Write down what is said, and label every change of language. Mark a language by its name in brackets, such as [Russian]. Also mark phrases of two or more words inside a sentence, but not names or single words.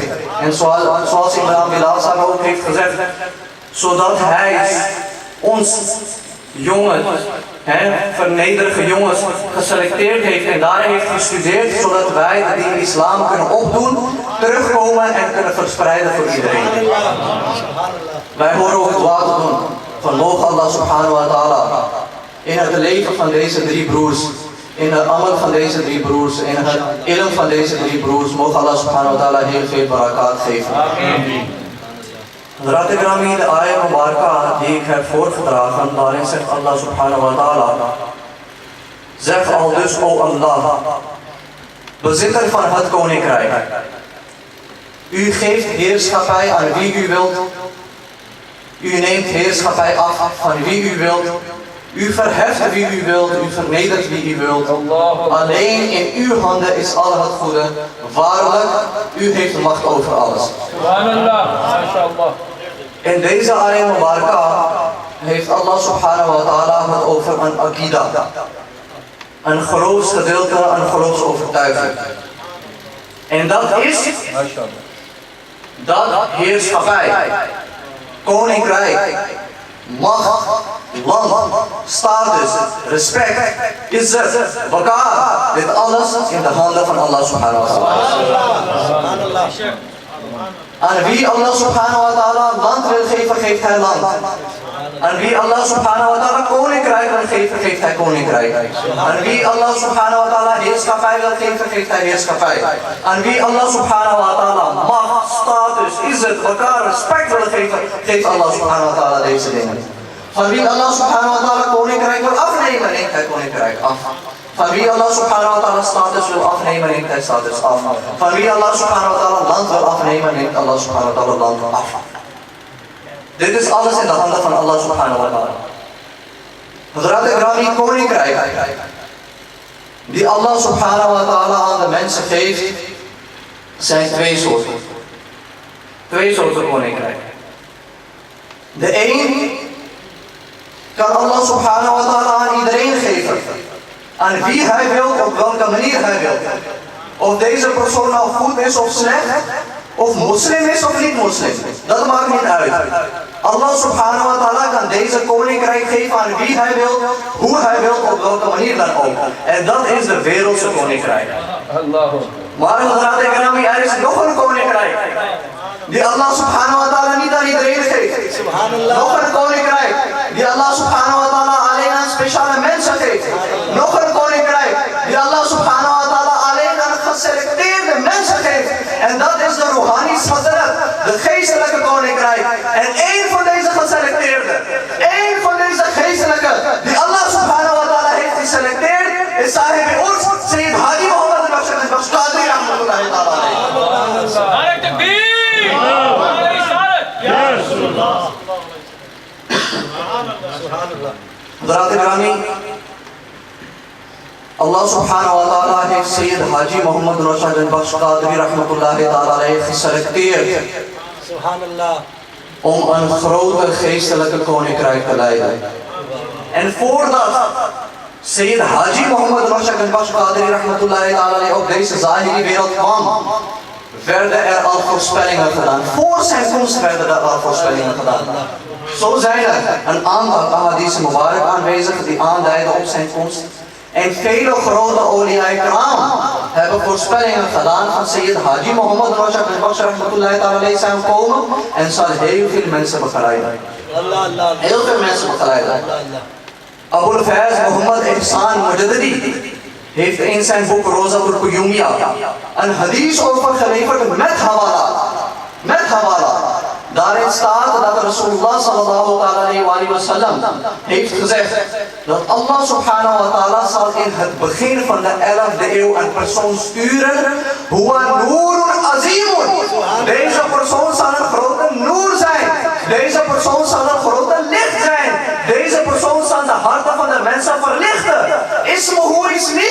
[Dutch] En zoals Imam Bilal Sahib ook heeft gezegd, zodat hij ons jongens, vernederige jongens, geselecteerd heeft en daar heeft gestudeerd, zodat wij die islam kunnen opdoen, terugkomen en kunnen verspreiden voor iedereen. Wij horen ook het water doen van mogen Allah [Arabic] سبحانه وتعالى [Dutch] in het leven van deze 3 broers, in de amal van deze 3 broers, in het ilm van deze 3 broers, mogen Allah [Arabic] سبحانه وتعالى [Dutch] heel veel barakat geven. [Urdu] حضرات کرام, [Dutch] de [Arabic] آية مباركة [Dutch] die ik heb voorgedragen, daarin zegt Allah [Arabic] سبحانه وتعالى, [Dutch] zeg al dus, o Allah, bezitter van het koninkrijk, u geeft heerschappij aan wie u wilt, u neemt heerschappij af van wie u wilt, u verheft wie u wilt, u vernedert wie u wilt. Alleen in uw handen is al het goede. Waarlijk, u heeft de macht over alles. In deze [Arabic] آية مباركة [Dutch] heeft Allah [Arabic] سبحانه وتعالى [Dutch] het over een akida. Een geloofsgedeelte, een geloofsovertuiging. En dat is dat heerschappij, koninkrijk, macht, land, status, respect, [Urdu] عزت، وقار, [Dutch] dit alles in de handen van Allah [Arabic] سبحانه وتعالى. [Dutch] Aan wie Allah [Arabic] سبحانه وتعالى [Dutch] land wil geven, geeft hij land. Aan wie Allah [Arabic] سبحانه وتعالى [Dutch] koninkrijk wil geven, geeft hij koninkrijk. Aan wie Allah [Arabic] سبحانه وتعالى [Dutch] heerschappij wil geven, geeft hij heerschappij. Aan wie Allah [Arabic] سبحانه وتعالى [Dutch] macht, status, [Urdu] عزت، وقار, [Dutch] respect wil geven, geeft Allah [Arabic] سبحانه وتعالى [Dutch] deze dingen. Van wie Allah [Arabic] سبحانه وتعالى [Dutch] koninkrijk wil afnemen, neemt hij koninkrijk af. Van wie Allah [Arabic] سبحانه وتعالى [Dutch] status wil afnemen, neemt hij status af. Van wie Allah [Arabic] سبحانه وتعالى [Dutch] land wil afnemen, neemt Allah [Arabic] سبحانه وتعالى [Dutch] land af. Dit is alles in de handen van Allah [Arabic] سبحانه وتعالى. [Urdu] حضرات کرام, [Dutch] koninkrijk die Allah [Arabic] سبحانه وتعالى [Dutch] aan de mensen geeft, zijn 2 soorten. 2 soorten koninkrijk. De een kan Allah [Arabic] سبحانه وتعالى [Dutch] aan iedereen geven. Aan wie hij wil, op welke manier hij wil. Of deze persoon nou goed is of slecht, of moslim is of niet moslim. Dat maakt niet uit. Allah [Arabic] سبحانه وتعالى [Dutch] kan deze koninkrijk geven aan wie hij wil, hoe hij wil, op welke manier dan ook. En dat is de wereldse koninkrijk. Maar [Urdu] حضرات کرام, [Dutch] er is nog een koninkrijk die Allah [Arabic] سبحانه وتعالى [Dutch] niet aan iedereen geeft. Nog een koninkrijk die Allah [Arabic] سبحانه وتعالى [Dutch] alleen aan speciale mensen geeft. Nog een koninkrijk die Allah [Arabic] سبحانه وتعالى [Dutch] alleen aan geselecteerde mensen geeft. En dat is de [Urdu] روحانی صدارت, [Dutch] de geestelijke koninkrijk. En één van deze geselecteerde, één van deze geestelijke die Allah [Arabic] سبحانه وتعالى [Dutch] heeft geselecteerd, is Sahib Urs, Sayyid Haji Muhammad al-Bashir Qadri [Arabic] رحمة الله تعالى عليه. [Urdu] حضرات کرام, [Dutch] Allah [Arabic] سبحانه وتعالى [Dutch] heeft Sayyid Haji Muhammad al-Bashir Qadri [Arabic] رحمة الله تعالى عليه [Dutch] geselecteerd om een grote geestelijke koninkrijk te leiden. En voordat Sayyid Haji Muhammad al-Bashir Qadri [Arabic] رحمة الله تعالى عليه [Dutch] op deze zahiri wereld kwam, werden er al voorspellingen gedaan. Voor zijn komst werden er al voorspellingen gedaan. Zo zijn er een aantal [Arabic] أحاديث مبارك [Dutch] aanwezig die aanduiden op zijn komst. En vele grote awliya-ikram hebben voorspellingen gedaan van Sayyid Haji Muhammad Rashad al-Baksh [Arabic] رحمة الله تعالى عليه [Dutch] zou komen en zal heel veel mensen begeleiden. Heel veel mensen begeleiden. Abul Faiz Muhammad Ihsan Mujaddidi heeft in zijn boek Rozatul Quyumiyya een hadith overgeleverd met hawala. Met hawala. Daarin staat dat [Arabic] رسول الله صلى الله عليه وسلم [Dutch] heeft gezegd dat Allah [Arabic] سبحانه وتعالى [Dutch] zal in het begin van de 11e eeuw een persoon sturen. [Arabic] هو نور عظيم. [Dutch] Deze persoon zal een grote noor zijn. Deze persoon zal een grote licht zijn. Deze persoon zal de harten van de mensen verlichten. [Arabic] اسمه اسمي.